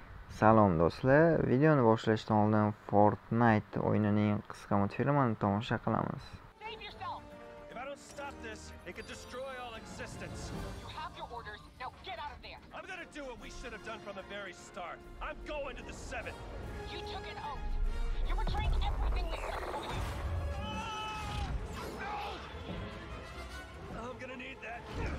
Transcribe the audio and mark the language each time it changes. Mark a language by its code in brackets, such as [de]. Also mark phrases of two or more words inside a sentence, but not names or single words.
[uz] Salom do'stlar, videoni boshlashdan oldin Fortnite o'yinining qisqa multfilmini tomosha qilamiz. [en] Save yourself! If I don't stop this, it could destroy all existence. You have your orders. Now get out of there. I'm gonna do what we should have done from the very start. I'm going to the 7th. You took an oath. You're betraying everything we stood for you. I'm gonna need that.